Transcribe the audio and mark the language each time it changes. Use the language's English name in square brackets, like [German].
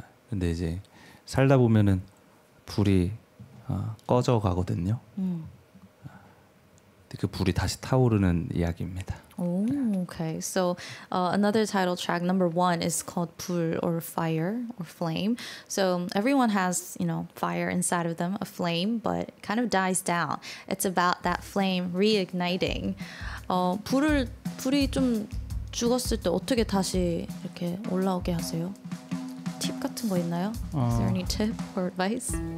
[Korean] 근데 이제 살다 보면은 불이 꺼져 가거든요. 근데 그 불이 다시 타오르는 이야기입니다. [English] Oh, okay. So another title track, number 1, is called 불 or fire or flame. So everyone has, fire inside of them, a flame, but it kind of dies down. It's about that flame reigniting. [Korean] 불이 좀 죽었을 때 어떻게 다시 이렇게 올라오게 하세요? 팁 같은 거 있나요? [English] Is there any tip or advice?